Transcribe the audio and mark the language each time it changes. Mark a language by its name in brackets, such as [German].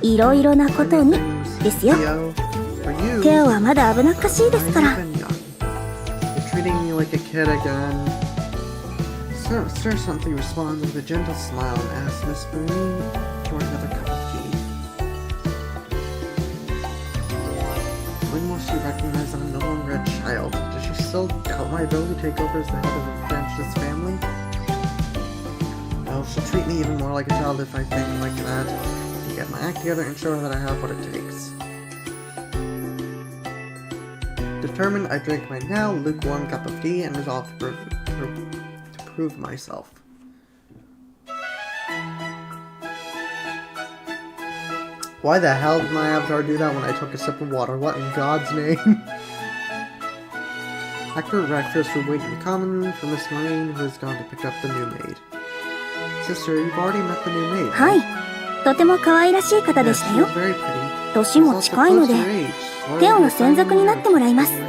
[Japanese] いろいろなことにですよ。 [English] Theo, for you, [Japanese] テオはまだ危なっかしいですから。 [English] I've been young. You're treating me like a kid again. Sir simply responds with a gentle smile and asks Miss Booney for another cup of tea. When will she recognize I'm no longer a child? Does she still doubt my ability to take over as the head of the Francis family? Well, she'll treat me even more like a child if I think like that. get my act together and show her that I have what it takes. Determined, I drink my now lukewarm cup of tea and resolve to prove myself. Why the hell did my avatar do that when I took a sip of water? What in God's name? After breakfast, we wait in the common room for Miss Marine, who has gone to pick up the new maid. Sister, you've already met the new maid, right? [Japanese] はい、とても可愛らしい方でしたよ。 [English] Yes, she was very pretty. [Japanese] 年も近いので、テオの専属になってもらいます。